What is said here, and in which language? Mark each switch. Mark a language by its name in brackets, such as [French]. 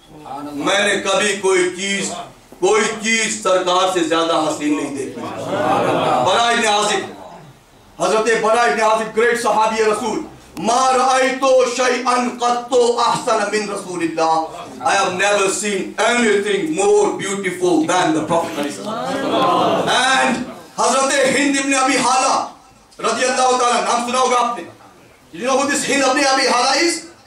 [Hindi] मैंने कभी कोई चीज सरकार से ज्यादा हसीन नहीं देखी. बरा इब्न आसिफ, हजरत बरा इब्न आसिफ, ग्रेट सहाबी रसूल. [Arabic] मा रअयतु शैअन क़त्तु अहसन मिन रसूलिल्लाह. [English] I have never seen anything more beautiful than the Prophet. [Hindi] And हजरत हिंद इब्न अबी हाला रज़ियल्लाहु ताला, नाम सुना होगा आपने. [English] You know who this Hind ibn Abi Hala is?